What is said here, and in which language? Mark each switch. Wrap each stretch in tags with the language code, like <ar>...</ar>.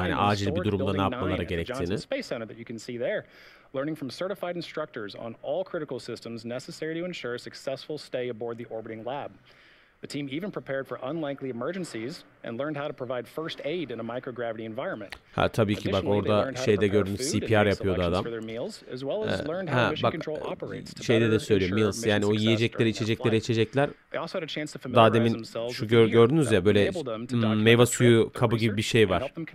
<tr>Hani acil bir durumda ne yapmaları gerektiğini.</tr> <en>Learning from certified instructors on all critical systems necessary to ensure a successful stay aboard the orbiting lab. The team even prepared for unlikely emergencies and learned how to provide first aid in a microgravity environment.</en> <tr>Ha tabii ki bak orada şeyde gördüğünüz CPR yapıyordu adam. Bak şeyde de söylüyor meals yani o yiyecekleri içecekler daha demin şu gördünüz ya böyle meyve suyu kabı gibi bir şey var.</tr>